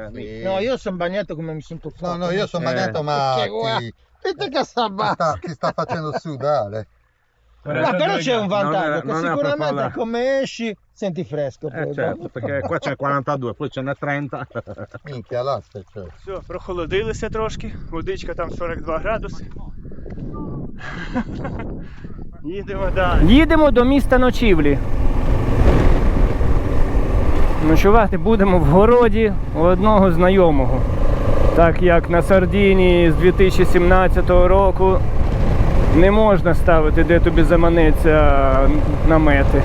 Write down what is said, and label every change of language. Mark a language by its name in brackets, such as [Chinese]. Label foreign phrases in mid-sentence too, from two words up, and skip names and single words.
[Italian] No, io sono bagnato come mi sono tuffato. No, io sono bagnato ma Che guai. Vedi che sta ti sta facendo sudare. Ma però c'è un vantaggio, non che è sicuramente proprio la- come esci senti fresco. Poi, Certo, perché qua c'è 42, poi ce n'è 30. Minchia, l'asse c'è. [Ukrainian] все, прохолодилися трошки, водичка там 42 градуси. Їдемо далі. Їдемо до міста ночівлі. Ночувати будемо в городі у одного знайомого. Так як на Сардинії з 2017 року не можна ставити, де тобі заманеться намети.